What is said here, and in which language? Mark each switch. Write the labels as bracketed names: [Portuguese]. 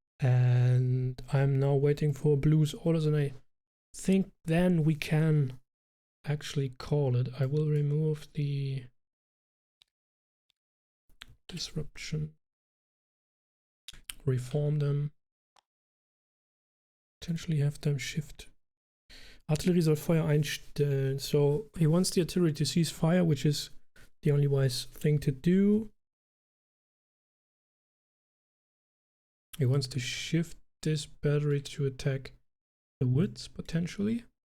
[English] And I'm now waiting for Blue's orders, and I think then we can actually call it. I will remove the disruption, reform them, potentially have them shift. [German] Artillerie soll Feuer einstellen. [English] So he wants the artillery to cease fire, which is the only wise thing to do. He wants to shift this battery to attack the woods, potentially.